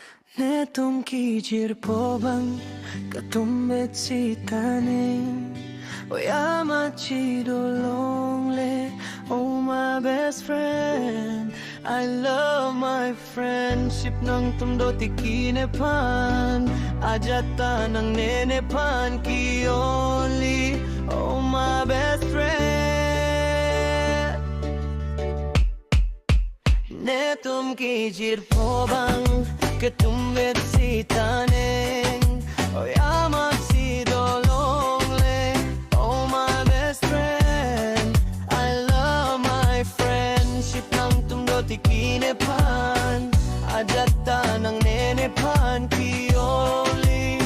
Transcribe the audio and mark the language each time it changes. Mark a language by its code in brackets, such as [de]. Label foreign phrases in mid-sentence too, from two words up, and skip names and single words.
[mjw] ketum ki jirpo bang ketum bet si taning oyama chi dolong le. [en] Oh my best friend, I love my friendship [mjw] nang tumdo tikinepan ajata nang nenepan ki [en] only. Oh my best friend, [mjw] netum ki jirpo bang ketum bet si taning oyama si dolong le. [en] Oh my best friend, I love my friendship [mjw] nang tumdo tikinepan ajata nang nenepan ki [en] only.